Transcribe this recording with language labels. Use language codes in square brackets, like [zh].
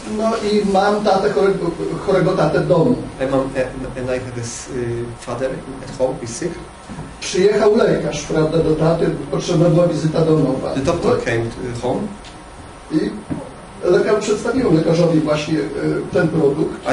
[pl] No i mam tatę, chorego tatę w domu. [en] And I have this father at home, is sick. [pl] Przyjechał lekarz, prawda, do taty, potrzebna była wizyta domowa. [en] The doctor came to home. [pl] I lekarz przedstawił lekarzowi właśnie ten produkt.